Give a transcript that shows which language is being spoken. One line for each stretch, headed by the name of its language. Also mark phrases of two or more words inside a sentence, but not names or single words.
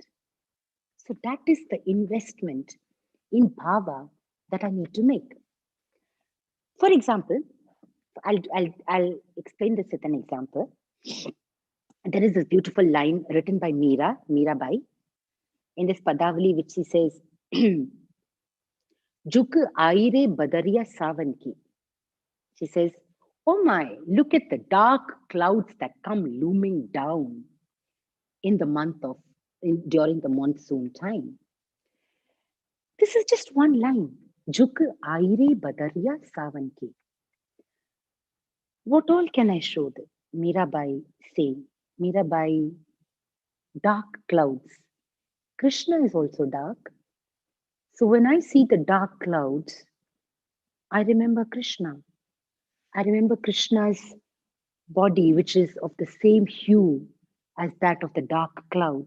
English: So that is the investment in bhava that I need to make. For example, I'll explain this with an example. There is this beautiful line written by Mirabai, in this Padavali, which she says,
Braj: झुक आई बदरिया सावन की.
English: She says, oh my, look at the dark clouds that come looming down in the during the monsoon time. This is just one line.
Braj: झुक आई बदरिया सावन की.
English: What all can I show that Mirabai saying? Mirabai, dark clouds. Krishna is also dark. So when I see the dark clouds, I remember Krishna. I remember Krishna's body, which is of the same hue as that of the dark clouds.